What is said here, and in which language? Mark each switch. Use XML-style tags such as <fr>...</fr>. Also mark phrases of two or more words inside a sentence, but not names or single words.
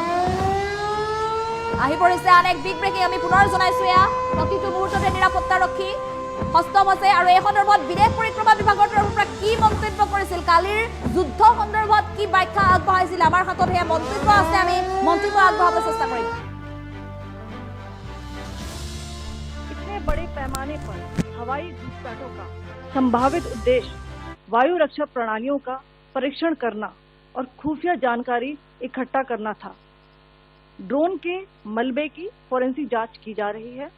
<as>আহি পৰিছে আন এক বিগ ব্ৰেকিং আমি পুনৰ জনাইছো এয়া প্ৰতিটো মুহূৰ্ততে নিৰাপত্তা ৰক্ষী হস্তম আছে আৰু এই সন্দৰ্ভত বিদেশ পৰিক্ৰমা বিভাগৰ তৰফৰ পৰা কি মন্তব্য কৰিছিল কালিৰ যুদ্ধ সন্দৰ্ভত কি ব্যাখ্যা আগবঢ়াইছিল আমাৰ হাতত হে মন্তব্য আছে আমি মন্তব্য আগবঢ়াবলৈ চেষ্টা কৰিম</as> <hi>इतने बड़े पैमाने पर हवाई घुसपैठों का संभावित उद्देश्य वायु रक्षा प्रणालियों का परीक्षण करना और खुफिया जानकारी इकट्ठा करना था। ड्रोन के मलबे की फोरेंसिक जांच की जा रही है।</hi>